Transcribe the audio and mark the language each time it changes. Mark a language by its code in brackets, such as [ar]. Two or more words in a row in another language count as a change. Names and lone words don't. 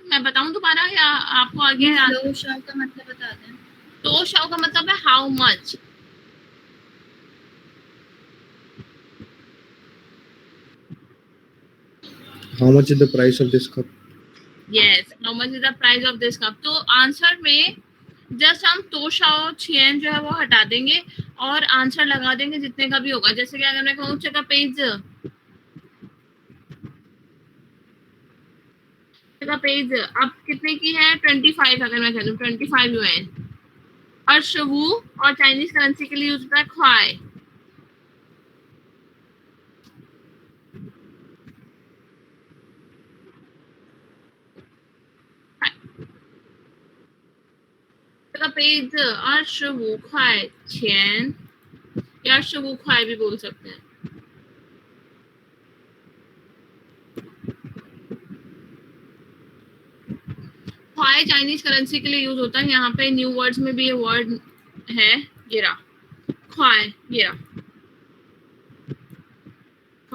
[hi] मैं बताऊं दोबारा या आपको आगे लो शाव का मतलब बता दें. 多少 का मतलब है [en] how much. How much is the price of this cup? Yes, how much is the price of this cup? [hi] तो आंसर में जस्ट हम 多少钱 जो है वो हटा देंगे और आंसर लगा देंगे जितने का भी होगा. जैसे कि अगर मैं कहूँ का पेज अब कितने की है 25. अगर मैं कह दूँ 25 yuan. और शवू और चाइनीज करेंसी के लिए यूज होता है ख्वाई. पेज 25 块钱 या 25 块 भी बोल सकते हैं. ख्वाई चाइनीज करेंसी के लिए यूज होता है. यहाँ पे [en] new words [hi] में भी ये वर्ड है. ये रहा ख्वाई. ये रहा ख्वाई.